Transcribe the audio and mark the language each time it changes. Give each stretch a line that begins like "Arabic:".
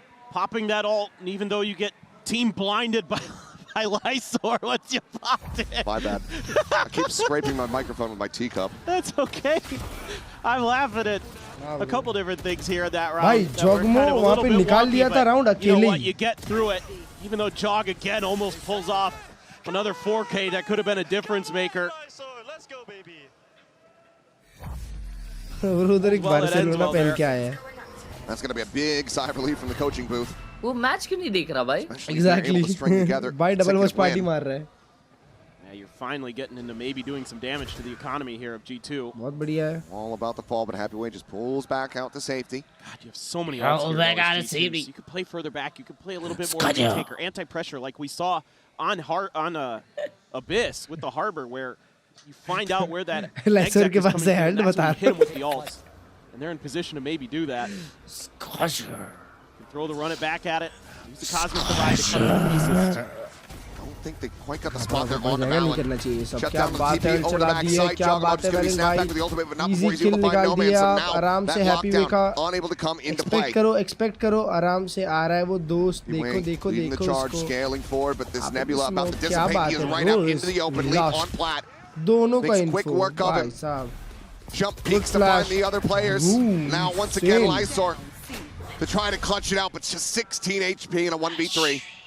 English: Popping that ult, and even though you get team blinded by Lysor, once you popped it. My bad. I keep scraping my microphone with my teacup. That's okay. I'm laughing at a couple different things here in that round.
Hindi: भाई Jogamo वहाँ पे निकाल लिया था round अकेले.
English: You know what? You get through it. Even though Jog again almost pulls off another 4K, that could have been a difference maker. Let's go, baby.
Hindi: उधर एक Barcelona पहन के आया है.
English: That's going to be a big sigh of relief from the coaching booth.
Hindi: वो match क्यों नहीं देख रहा भाई?
English: Exactly.
Hindi: भाई double watch party मार रहा है.
English: Yeah, you're finally getting into maybe doing some damage to the economy here of G2.
Hindi: बहुत बढ़िया है.
English: All about the fall, but Happy Way just pulls back out to safety. God, you have so many options here. You could play further back. You could play a little bit more taker, anti-pressure, like we saw on Abyss with the Harbor, where you find out where that exec is coming from, and that's when you hit him with the ults. And they're in position to maybe do that. Scotcher. Throw the run it back at it. Use the Cosmic Divide to cut it to pieces. I don't think they quite got the spot there on the balance. Shut down the TP over the backside. Jogamo just going to be snapped back with the ultimate, but not before he's able to find No Man. So now that lockdown unable to come into play.
Hindi: Expect करो आराम से आ रहा है वो दोस्त. देखो
English: leading the charge, scaling forward, but this Nebula about to dissipate. He is right out into the open, lead on plat.
Hindi: दोनों का
English: info. Quick work of him. Jump peeks to find the other players. Now once again Lysor to try to clutch it out, but just 16 HP in a 1v3.